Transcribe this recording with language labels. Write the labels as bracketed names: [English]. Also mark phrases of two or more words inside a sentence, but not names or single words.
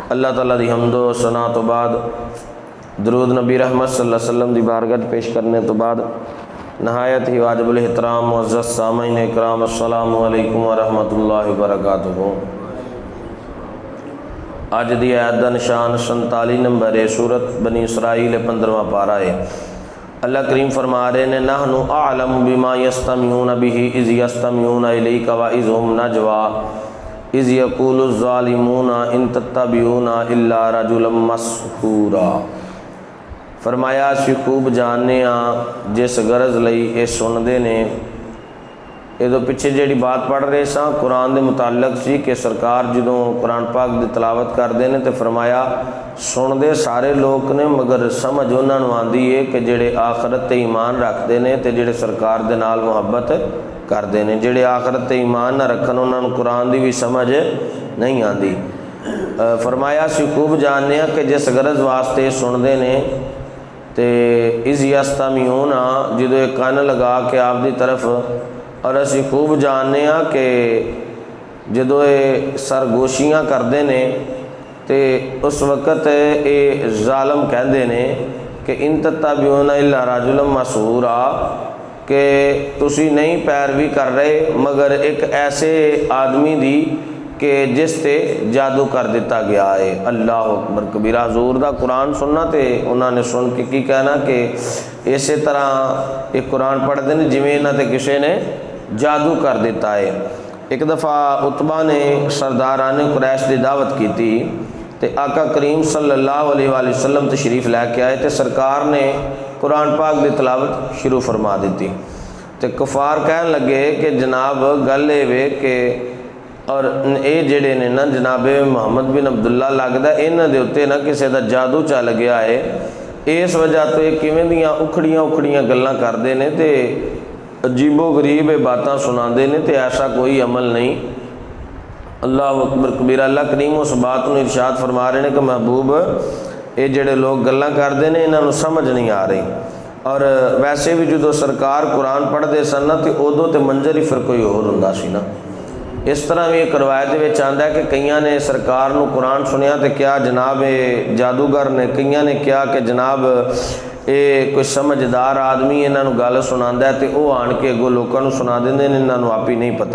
[Punjabi] اللہ تعالیٰ دی حمد و ثنا تو بعد درود نبی رحمت [Arabic] صلی اللہ علیہ وسلم [Punjabi] دی بارگاہ پیش کرنے تو بعد نہایت ہی واجب الاحترام معزز سامعین اکرام [Arabic] السلام علیکم ورحمۃ اللہ وبرکاتہ۔ [Punjabi] آج دی آیت دا نشان 47 نمبر ہے، سورت بنی اسرائیل 15واں پارہ ہے۔ اللہ کریم فرما رہے ہیں [Arabic] نحن اعلم بما یستمعون به اذ یستمعون الیک واذ هم نجوا اذ یقول الظالمون ان تتبعون الا رجلا مسحورا۔ [Punjabi] فرمایا اسی خوب جاننے ہاں جس غرض لئی یہ سندے نے۔ یہ تو پیچھے جیڑی بات پڑھ رہے ساں قرآن دے متعلق سی کہ سرکار جدوں قرآن پاک دی تلاوت کردے نے تے فرمایا سندے سارے لوگ نے مگر سمجھ انہاں نوں آندی ہے کہ جڑے آخرت تے ایمان رکھدے نے تے جڑے سرکار دے نال محبت کردے نے۔ جڑے آخرت تے ایمان نہ رکھن انہاں نوں قرآن دی بھی سمجھ نہیں آندی۔ فرمایا اسی خوب جاننے ہاں کہ جس غرض واسطے سندے نے تے [Arabic] اذ یستمعون [Punjabi] جدوں ایک کان لگا کے آپ دی طرف، اور اسی خوب جاننے ہاں کہ جدوں یہ سرگوشیاں کردے نے تے اس وقت یہ ظالم کہندے نے کہ [Arabic] ان تتبعون الا رجلا مسحورا، [Punjabi] کہ تسی نہیں پیروی کر رہے مگر ایک ایسے آدمی دی کہ جس تے جادو کر دیتا گیا ہے۔ [Arabic] اللہ اکبر کبیرہ۔ [Punjabi] حضور دا قرآن سننا تے انہوں نے سن کے کی کہنا کہ اسی طرح ایک قرآن پڑھتے ہیں جویں انہاں تے کسی نے جادو کر دیتا ہے۔ ایک دفعہ عتبہ نے سرداران قریش دی دعوت کی تھی تے آقا کریم [Arabic] صلی اللہ علیہ وآلہ وسلم [Punjabi] تشریف لے کے آئے تے سرکار نے قرآن پاک دی تلاوت شروع فرما دیتی تے کفار کہن لگے کہ جناب گل اے کہ اور اے جڑے نے نا جناب محمد بن عبداللہ لگدا انہاں دے اوتے نا کسے دا جادو چل گیا ہے، اس وجہ تو یہ کیویں دیاں اکھڑیاں گلاں کردے نے تے عجیب و غریب باتاں سناندے نے تے ایسا کوئی عمل نہیں۔ [Arabic] اللہ اکبر کبیرہ۔ [Punjabi] اللہ کریم اس بات نو ارشاد فرما رہے ہیں کہ محبوب یہ جڑے لوگ گلاں کردے نے انہاں نوں سمجھ نہیں آ رہی، اور ویسے بھی جدوں سرکار قرآن پڑھدے سن تے ادوں تے منظر ہی پھر کوئی اور ہوندا سی نا۔ اس طرح بھی ایک روایت وچ آندا ہے کہ کئیاں نے سرکار نو قرآن سنیا تے کیا جناب جادوگر نے، کئیاں نے کیا کہ جناب یہ کوئی سمجھدار آدمی انہاں نو گل سناندا ہے تے او آن کے اگوں لوکاں نو سنا دیندے نے، انہاں نو آپ ہی نہیں پتہ۔